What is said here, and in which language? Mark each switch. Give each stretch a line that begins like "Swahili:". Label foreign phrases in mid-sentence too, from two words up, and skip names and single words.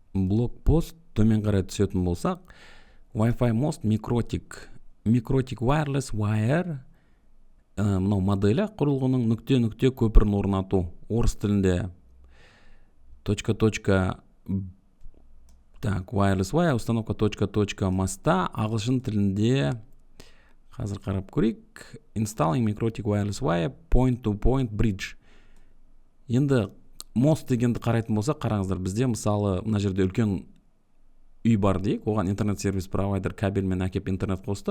Kazakh: блокпост төмен қарай түсетін болсақ, Wi-Fi Most Mikrotik Wireless Wire мынау моделі құрылғының нүкте көпірін орнату. Орыс тілінде wireless wire,
Russian: установка моста.
Kazakh: Ағылшын тілінде қазір қарап көрейік.
English: Installing Mikrotik Wireless Wire Point-to-Point Bridge.
Kazakh: Енді мост дегенді қарайтын болса, қараңыздар, бізде мысалы мына жерде үлкен үй бар дейік, оған интернет-сервис провайдер кабельмен әкеп интернет қосты.